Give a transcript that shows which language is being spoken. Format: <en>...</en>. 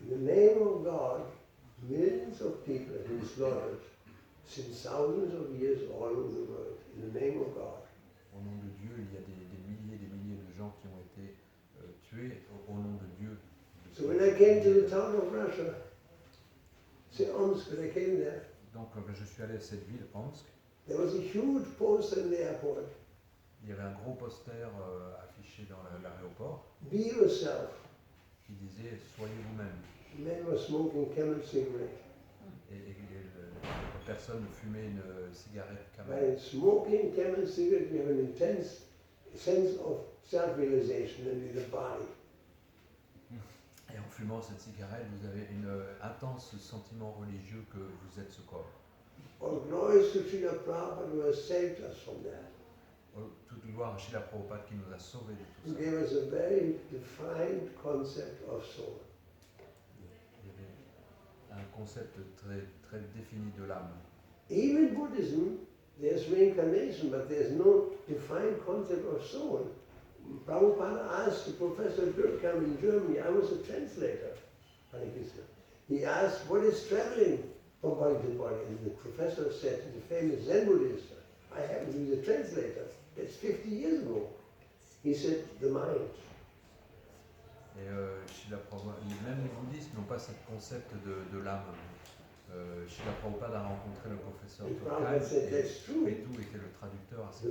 <en>In the name of God, millions of people have been slaughtered since thousands of years all over the world. In the name of God.</en> <fr>Au nom de Dieu, il y a des milliers de gens qui ont été tués au nom de Dieu.</fr> <en>So when I came to the town of Russia, say Omsk, when I came there,</en> <fr>Donc je suis allé à cette ville, Omsk.</fr> <en>there was a huge poster in the airport.</en> <fr>Il y avait un gros poster affiché dans l'aéroport</fr> <en>Be yourself.</en> <fr>qui disait « Soyez vous-même ».</fr> <en>Men were smoking Camel cigarette.</en> <fr>Et la personne fumait une cigarette</fr> <en>By</en> <fr>Camel.</fr> <en>smoking Camel cigarette, we have an intense sense of self-realization in the body.</en> <fr>Et en fumant cette cigarette, vous avez un intense sentiment religieux que vous êtes ce corps.</fr> <en>All glories to Srila Prabhupada who has saved us from that.</en> <fr>Toute gloire à Srila Prabhupada qui nous a sauvés de</fr> <en>He</en> <fr>tout ça.</fr> <en>gave us a very defined concept of soul.</en> <fr>Il y avait un concept très défini de l'âme.</fr> <en>Even in Buddhism, there's reincarnation, but there's no defined concept of soul. Prabhupada asked the Professor Durkheim in Germany, I was a translator, Hare Krishna. He asked, what is traveling from body to body? And the professor said to the famous Zen Buddhist, I happen to be the translator. That's 50 years ago. He said, the mind.</en> <fr>Et Srila Prabhupada, même les bouddhistes n'ont pas ce concept de l'âme. Srila Prabhupada a rencontré le professeur</fr> <en>And</en> <fr>Durkheim</fr> <en>Prabhupada said,</en> <fr>et</fr> <en>that's true.</en> <fr>Petou était le traducteur à cette</fr>